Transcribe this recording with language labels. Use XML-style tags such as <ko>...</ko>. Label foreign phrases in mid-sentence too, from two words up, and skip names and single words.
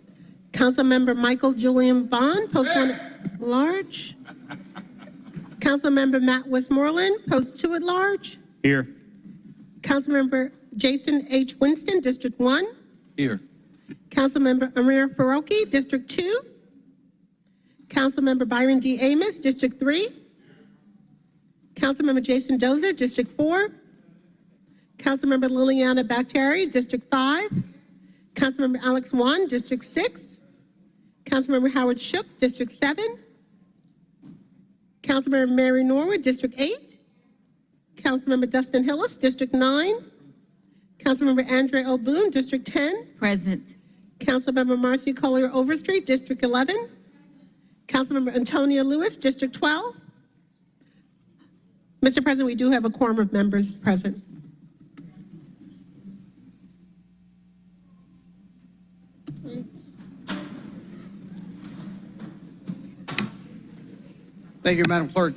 <en>Councilmember Michael Julian Bond, Post 1 at Large. Councilmember Matt Westmoreland, Post 2 at Large. Here. Councilmember Jason H. Winston, District 1. Here. Councilmember Amir Faroki, District 2. Councilmember Byron D. Amos, District 3. Councilmember Jason Dozer, District 4. Councilmember Liliana Bacteri, District 5. Councilmember Alex Wan, District 6. Councilmember Howard Shook, District 7. Councilmember Mary Norwood, District 8. Councilmember Dustin Hillis, District 9. Councilmember Andre O'Boone, District 10. Present. Councilmember Marcy Collier Overstreet, District 11. Councilmember Antonia Lewis, District 12. Mr. President, we do have a quorum of members present. Thank you, Madam Clerk.</en>